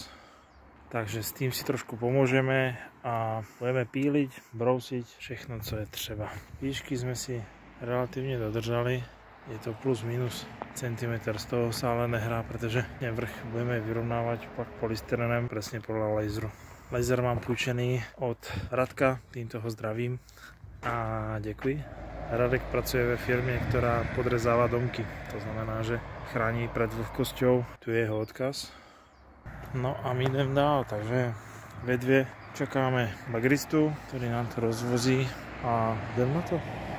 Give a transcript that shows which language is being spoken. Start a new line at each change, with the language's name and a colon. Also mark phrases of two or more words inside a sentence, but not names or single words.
Slovak: Takže s tým si trošku pomôžeme a budeme píliť, brousiť
Czech: všechno, co je třeba.
Slovak: Výšky sme si relatívne dodržali, je to plus minus centimetr, z toho sa ale nehrá, pretože vrch budeme vyrovnávať
Czech: pak polystyrenem
Slovak: presne podľa laseru.
Czech: Laser mám půjčený od Radka, týmto ho zdravím a děkuji. Radek pracuje ve firmě, která podrezává domky, to znamená, že chrání
Slovak: pred vlhkosťou,
Czech: tu je jeho odkaz. No a my jdem dál, takže ve dvě čekáme bagristu, který nám to rozvozí a jdem na to.